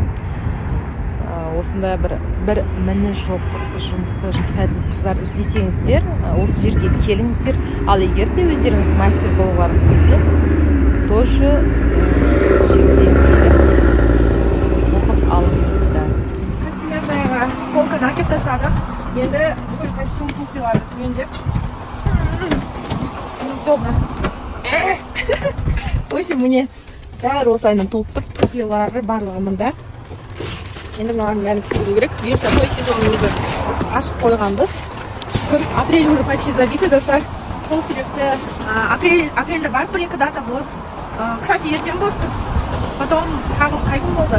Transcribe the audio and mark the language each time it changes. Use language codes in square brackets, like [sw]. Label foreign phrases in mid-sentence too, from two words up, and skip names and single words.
[kk] Осында бір міні жоқ жұмысты жасайтын қыздар іздесеңіздер, осы жерге келіңіздер. Ал егер де өздеріңіз мастер болғаныңыз келсе, тоже жерден келіп оқып алыңыздар. Костюмердегі полканы әкеп тастадық. Енді бүкіл костюм туфлиларды түгендеп. Удобно. [ru] В общем, [kk] міне бәрі осылайынан толып тұр, туфлилары барлығы мында. Енді мынаған бәрін сіздеру керек. Бұйырса той сезонымызды ашып қойғанбыз. Шүкір, апрель [ru] уже почти забиты, [kk] достар. Сол себепті апрельде бар бір-екі дата бос. Кстати, ертең бос біз. Потом қай күн болды?